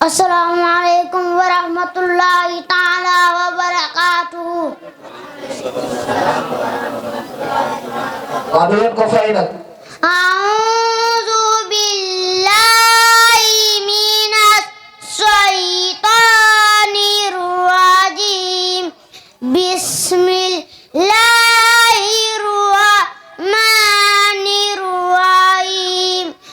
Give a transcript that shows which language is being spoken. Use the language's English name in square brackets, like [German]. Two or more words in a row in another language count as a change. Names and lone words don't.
[Arabic] السلام عليكم ورحمة الله تعالى وبركاته. Waduh ko fay nag. أعوذ بالله من الشيطان الرجيم. بسم الله الرحمن الرحيم.